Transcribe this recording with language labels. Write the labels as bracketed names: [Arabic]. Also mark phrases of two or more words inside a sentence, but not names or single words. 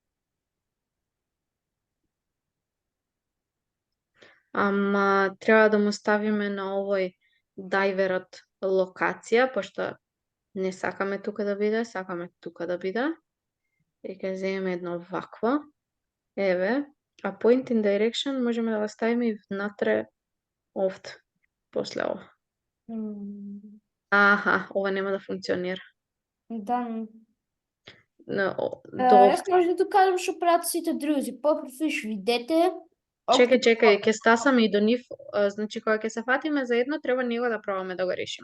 [Macedonian] Ама треба да му ставиме на овој дайверот локација, пошто не сакаме тука да биде, сакаме тука да биде. И ќе земеме едно вакво. Еве, а [English] point in direction [Macedonian] можеме да го ставиме и внатре овде, после ова. Аха, ова нема да функционира. Да. До Јас може да докажам што прават сите други. Попрофиш видете. Чекај, ќе стасаме и до нив, значи кога ќе се фатиме за едно, треба него да пробаме да го решиме.